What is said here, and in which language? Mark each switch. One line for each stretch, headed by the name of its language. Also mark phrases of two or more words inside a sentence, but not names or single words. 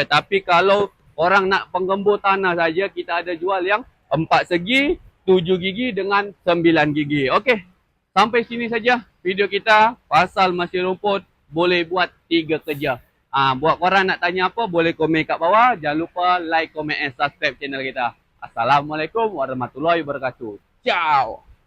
Malay: Tapi kalau orang nak penggembur tanah saja, kita ada jual yang 4 segi, 7 gigi dengan 9 gigi. Okey. Sampai sini saja video kita pasal mesin rumput boleh buat 3 kerja. Buat korang nak tanya apa, boleh komen kat bawah. Jangan lupa
English: like, comment and subscribe
Malay: channel kita.
Arabic: Assalamualaikum warahmatullahi wabarakatuh.
Malay: Ciao.